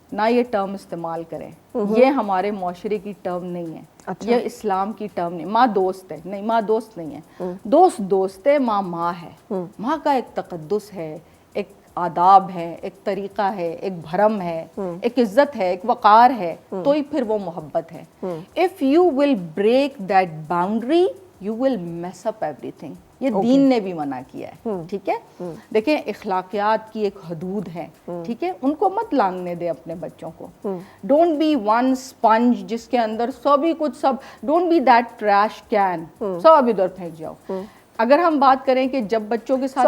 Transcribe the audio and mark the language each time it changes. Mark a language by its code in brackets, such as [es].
[ur] نہ یہ ٹرم استعمال کریں, یہ ہمارے معاشرے کی ٹرم نہیں ہے, یہ اسلام کی ٹرم نہیں. ماں دوست ہے, نہیں ماں دوست نہیں ہے. دوست ہے, ماں ہے. ماں کا ایک تقدس ہے, ایک آداب ہے, ایک طریقہ ہے, ایک بھرم ہے, ایک عزت ہے, ایک وقار ہے, تو ہی پھر وہ محبت ہے. [en] If you will break that boundary, you will mess up everything. [ur] یہ دین نے بھی منع کیا ہے. ٹھیک ہے, دیکھیں اخلاقیات کی ایک حدود ہے, ٹھیک ہے, ان کو مت لانگنے دے اپنے بچوں کو. [en] don't be one sponge [ur] جس کے اندر سبھی کچھ سب, [en] don't be that trash can, [ur] سب ادھر پھینک جاؤ. اگر ہم بات کریں کہ جب بچوں کے ساتھ,